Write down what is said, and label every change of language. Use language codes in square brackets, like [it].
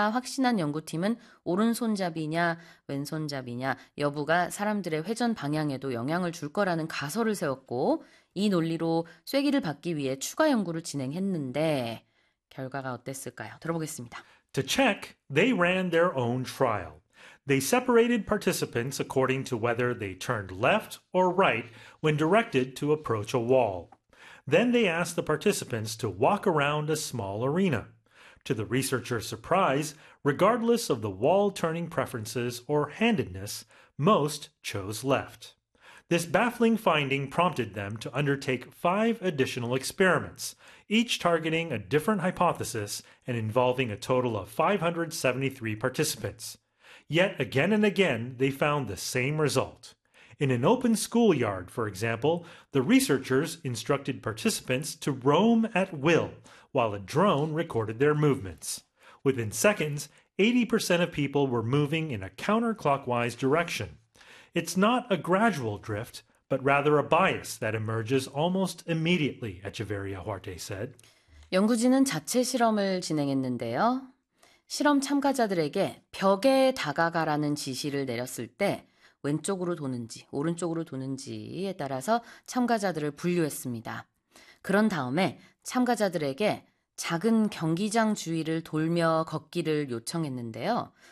[ko] 확신한 연구팀은 오른손잡이냐 왼손잡이냐 여부가 사람들의 회전 방향에도 영향을 줄 거라는 가설을 세웠고 이 논리로 쐐기를 받기 위해 추가 연구를 진행했는데 결과가 어땠을까요? 들어보겠습니다. [en] To check, they ran their own trial. They separated participants according to whether they turned left or right when directed to approach a wall. Then they asked the participants to walk around a small arena. To the researcher's surprise, regardless of the wall turning preferences or handedness, most chose left. This baffling finding prompted them to undertake five additional experiments, each targeting a different hypothesis and involving a total of 573 participants. Yet again and again, they found the same result. In an open schoolyard, for example, the researchers instructed participants to roam at will while a drone recorded their movements. Within seconds, 80% of people were moving in a counterclockwise direction. It's not a gradual drift, but rather a bias that emerges almost immediately, Echeverria Huarte said. [ko] 연구진은 자체 실험을 진행했는데요. 실험 참가자들에게 벽에 다가가라는 지시를 내렸을 때 왼쪽으로 도는지 오른쪽으로 도는지에 따라서 참가자들을 분류했습니다. 그런 다음에 참가자들에게 작은 경기장 주위를 돌며 걷기를 요청했는데요.